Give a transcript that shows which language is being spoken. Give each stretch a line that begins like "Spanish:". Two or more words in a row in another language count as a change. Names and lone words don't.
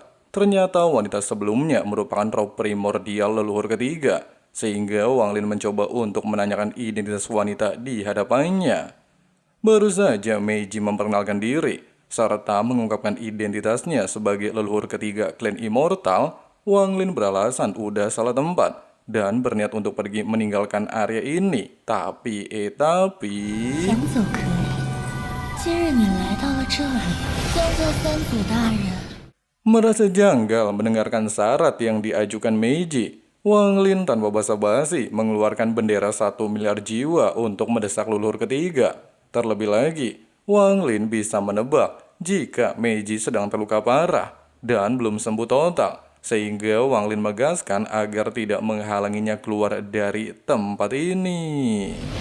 Indonesian: Ternyata wanita sebelumnya merupakan roh primordial leluhur ketiga, sehingga Wang Lin mencoba untuk menanyakan identitas wanita di hadapannya. Baru saja Meiji memperkenalkan diri, serta mengungkapkan identitasnya sebagai leluhur ketiga klan Immortal, Wang Lin beralasan udah salah tempat dan berniat untuk pergi meninggalkan area ini. Tapi
Chinese: 想走可以，今日你来到了这里，将就三祖大人。
Indonesian: merasa janggal mendengarkan syarat yang diajukan Meiji, Wang Lin tanpa basa-basi mengeluarkan bendera 1 miliar jiwa untuk mendesak leluhur ketiga. Terlebih lagi, Wang Lin bisa menebak jika Meiji sedang terluka parah dan belum sembuh total, sehingga Wang Lin menegaskan agar tidak menghalanginya keluar dari tempat ini.